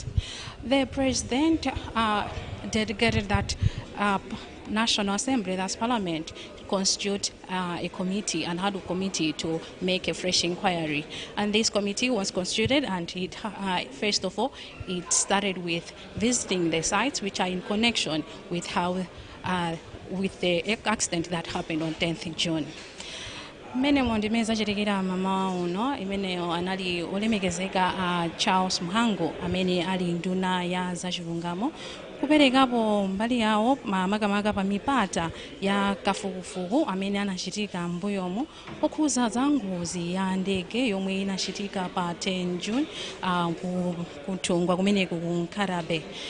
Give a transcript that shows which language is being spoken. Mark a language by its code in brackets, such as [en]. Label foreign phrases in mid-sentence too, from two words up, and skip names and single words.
[en] The President dedicated that National Assembly, that's Parliament, constitute a committee and had a committee to make a fresh inquiry. And this committee was constituted, and it first of all, it started with visiting the sites which are in connection with how with the accident that happened on 10th June. [ny] Mene mondimeza chitikira mama uno imeneyo anali olemekezeka Charles Muhango amene ali nduna ya zachilungamo kuperekapo mbali yawo makamaka pa mipata ya kafukufuku amene anachitika mbuyomo okhuza za ngozi ya ndege yomwe inachitika pa 10 June kuthungwa kumeneku ku Nkarabe.